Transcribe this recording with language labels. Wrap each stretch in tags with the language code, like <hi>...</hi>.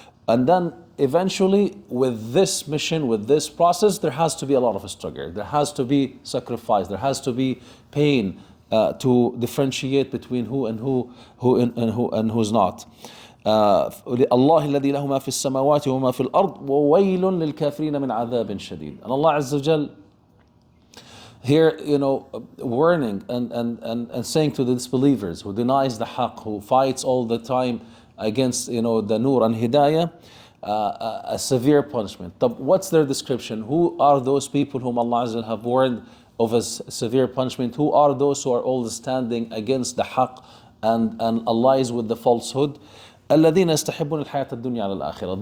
<en>And then eventually, with this mission, with this process, there has to be a lot of struggle. There has to be sacrifice. There has to be pain to differentiate between who and who's not.</en> <ar>الله الذي له ما في السماوات وما في الأرض وويل للكافرين من عذاب شديد.</ar> <en>And Allah Azza wa Jal here, warning and saying to the disbelievers who denies the haqq, who fights all the time against the nur and hidayah, a severe punishment. What's their description? Who are those people whom Allah Azza wa Jal have warned of a severe punishment? Who are those who are always standing against the haqq and allies with the falsehood?</en> <ar>الذين يستحبون الحياة الدنيا على الآخرة.</ar>